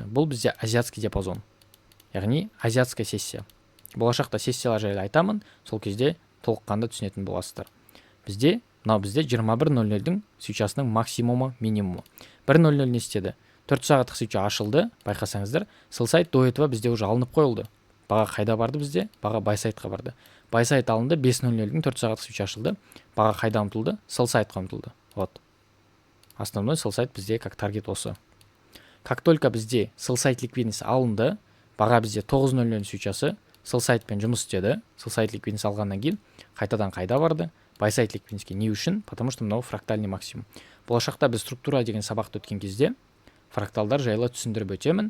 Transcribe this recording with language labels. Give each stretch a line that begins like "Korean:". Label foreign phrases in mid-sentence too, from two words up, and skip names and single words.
Kazakh: Бұл бізде
Russian: азиатский диапазон, яғни азиатская сессия.
Kazakh: Болашақта сессиялар жайлы айтамын, сол кезде толыққанды түсінетін боласыздар. Мынау бізде 21:00-дің свечасының максимумы, минимумы. 1:00 не істеді? 4 сағаттық свеча ашылды, байқасаңыздар,
English: sell side
Russian: до этого
Kazakh: бізде уже алынып қойылды. Баға қайда барды бізде? Баға
English: buy sideқа
Kazakh: барды.
English: Buy side
Kazakh: алынды, 5:00-дің 4 сағаттық свеча ашылды. Баға қайда ұмтылды?
English: Sell sideқа
Kazakh: ұмтылды. Вот. Основной
English: sell side
Kazakh: бізде
Russian: как таргет
Kazakh: осы.
Russian: Как только
Kazakh: бізде
English: sell side
Kazakh: ликвидность алынды, баға бізде 9:00 свечасы
English: sell sideпен
Kazakh: жұмыс істеді.
English: Sell side
Kazakh: ликвидность алғаннан кейін қайтадан қайда барды?
English: Buy side
Kazakh: ликвидностьке. Не үшін?
Russian: Потому что
Kazakh: мынау
Russian: фрактальный максимум.
Kazakh: Болашақта біз структура деген сабақты өткен кезде фракталдар жайлы түсіндіріп өтемін.